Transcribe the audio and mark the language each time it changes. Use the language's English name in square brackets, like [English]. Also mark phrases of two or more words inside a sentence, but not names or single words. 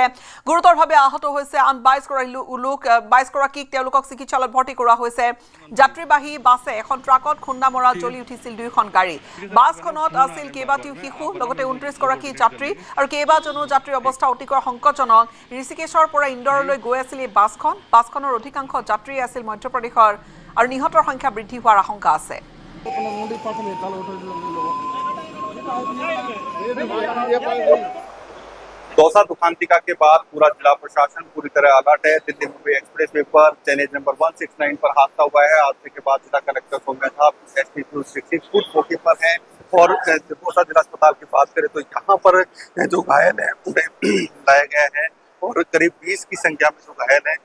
[Assamese] গুৰুতৰভাৱে আহত হৈছে আন 22 গৰাকীক তেওঁলোকক চিকিৎসালয়ত ভৰ্তি কৰা হৈছে যাত্ৰীবাহী বাছে এখন ট্ৰাকত খুন্দা মৰা জ্বলি উঠিছিল দুইখন গাড়ী বাছখনত আছিল কেইবাটিও শিশু লগতে 29 গৰাকী যাত্ৰী আৰু কেইবাজনো যাত্ৰীৰ অৱস্থা অতিকৈ সংকটজনক ঋষিকেশৰ পৰা ইন্দোৰলৈ গৈ আছিল এই বাছখনৰ অধিকাংশ যাত্ৰী আছিল মধ্যপ্ৰদেশৰ আৰু নিহতৰ সংখ্যা বৃদ্ধি হোৱাৰ আশংকা আছে [Hindi] दौसा दुखांतिका के बाद पूरा जिला प्रशासन पूरी तरह अलर्ट है दिल्ली मुंबई एक्सप्रेसवे पर चैनेज नंबर 169 पर हादसा हुआ है हादसे के बाद जिला कलेक्टर सौम्या था एसपी 266 फुट मौके पर हैं और दौसा जिला अस्पताल की बात करें तो यहाँ पर जो घायल है उन्हें लाया गया है और करीब 20 की संख्या में जो घायल है